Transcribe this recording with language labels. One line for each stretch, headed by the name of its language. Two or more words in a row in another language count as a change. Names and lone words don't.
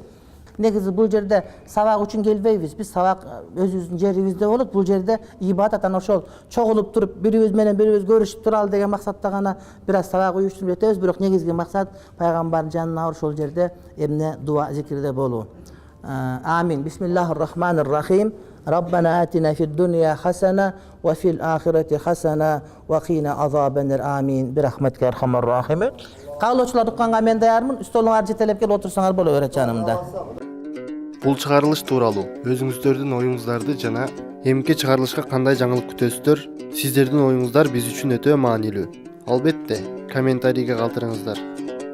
Kyrgyz: Негизи бул жерде сабак үчүн келбейбиз. Биз сабак өзүбүздүн жерибизде болот. Бул жерде ибадат, анан ошол чогулуп туруп бирибиз менен бирибиз көрүшүп туралы деген максатта гана бир аз сабак уюштуруп жетебиз. Бирок негизги максат пайгамбардын жанына ошол жерде эмне дуа зикирде болуу. Амин.
Arabic: بسم الله الرحمن الرحيم ربنا آتنا في الدنيا حسنة وفي الآخرة حسنة وقنا عذاب النار.
Kyrgyz: Амин.
Arabic: برحمتك أرحم الراحمين.
Kyrgyz: Каалоочулар укканга мен даярмын. Столуңар жетелеп келип отурсаңар боло берет жанымда. Бул чыгарылыш тууралуу өзүңүздөрдүн оюңуздарды жана эмки чыгарылышка кандай жаңылык күтөсүздөр? Сиздердин оюңуздар биз үчүн өтө маанилүү. Албетте, комментарийге калтырыңыздар.